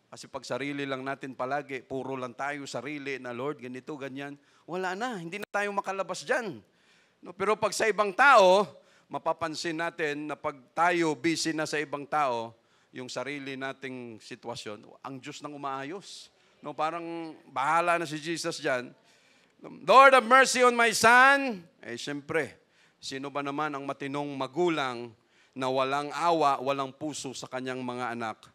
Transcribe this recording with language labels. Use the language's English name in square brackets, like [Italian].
[Filipino] Kasi pag sarili lang natin palagi, puro lang tayo sarili na Lord, ganito, ganyan, wala na, hindi na tayo makalabas dyan. No? Pero pag sa ibang tao, mapapansin natin na pag tayo busy na sa ibang tao, yung sarili nating sitwasyon, ang Diyos nang umaayos. No? Parang bahala na si Jesus dyan. [English] Lord, have mercy on my son. [Filipino] Siyempre, sino ba naman ang matinong magulang na walang awa, walang puso sa kanyang mga anak?